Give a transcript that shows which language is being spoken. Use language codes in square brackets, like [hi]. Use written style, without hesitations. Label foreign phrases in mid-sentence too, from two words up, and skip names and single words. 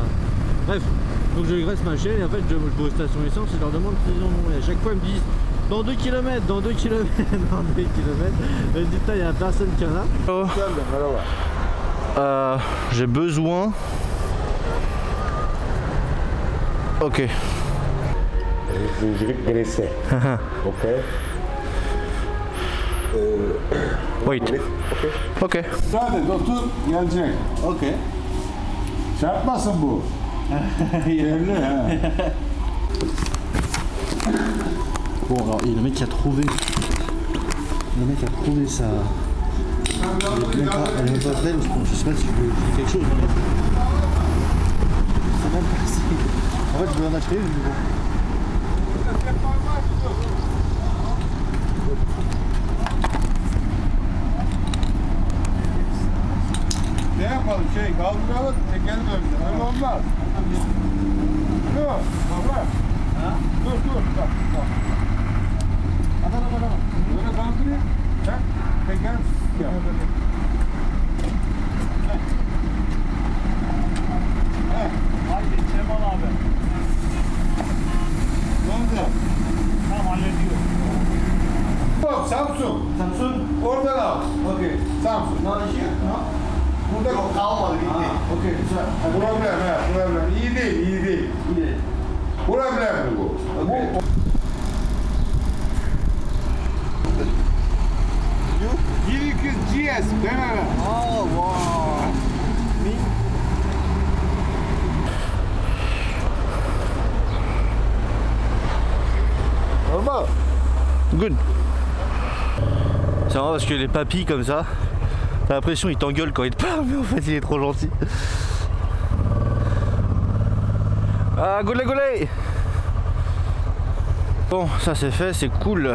[fr] Bref, donc je graisse ma chaîne et en fait je vais aux stations essence et je leur demande s'ils en ont et à chaque fois ils me disent dans 2 km, dans 2 km, dans 2 km. Je dis putain il y a personne qui en a. J'ai besoin... Ok. Je vais te graisser. Ok. Wait. Ok. [tr] Zaten otur gelecek. Ok. Şey yapmasın bu. Yerli ha. [fr] Bon alors et le mec a trouvé. Le mec a trouvé ça. Elle est même pas pleine, je sais pas si je peux faire quelque chose. C'est même pas si. En fait je vais en acheter une mais bon. [tr] Ne yapalım kaldıralım tekerini döneceğiz. Öyle olmaz. Dur baba. Dur bak. Adam. Böyle kaldırayım. Sen tekerini yap. Haydi Cemal abi. Ne oldu? Tamam hallediyorum. Samsun. Oradan al. Ok. Samsun. [fr] Non ici? Non? [tr] Burada kalmadı gitti. Ok güzel. Problem. İyi değil. İyi. Problemli bu. Okay. You? 200 GS. Deneme. [en] Oh wow. Normal. Good. [fr] C'est marrant parce que les papis comme ça, t'as l'impression ils t'engueulent quand ils te parlent, mais en fait il est trop gentil. Ah goulé. Bon ça c'est fait, c'est cool.